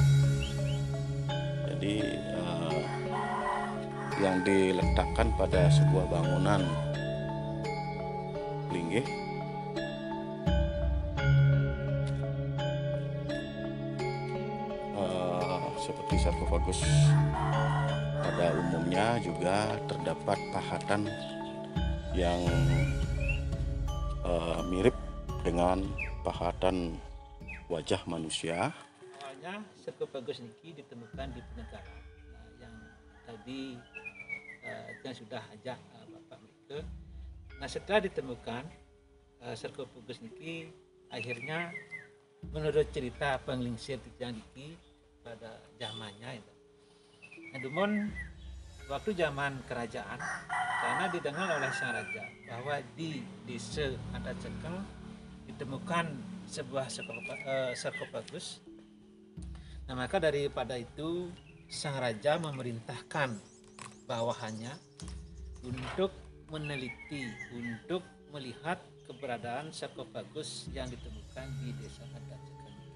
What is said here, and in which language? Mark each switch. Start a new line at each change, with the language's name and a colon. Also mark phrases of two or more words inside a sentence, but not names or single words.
Indonesian: Jadi yang diletakkan pada sebuah bangunan linggih seperti sarkofagus pada umumnya juga terdapat pahatan yang mirip dengan pahatan wajah manusia. biasanya sarkofagus niki ditemukan di penegara yang tadi yang sudah ajak Bapak mereka. Nah setelah ditemukan sarkofagus niki akhirnya menurut cerita
Balinese: penglingsir titiang niki
Indonesian: pada zamannya itu. Namun waktu zaman kerajaan karena didengar oleh sang raja bahwa di desa Adat Cekeng ditemukan sebuah sarkofagus. Nah maka daripada itu sang raja memerintahkan bawahannya untuk meneliti, untuk melihat keberadaan sarkofagus yang ditemukan di desa Adat Cekeng.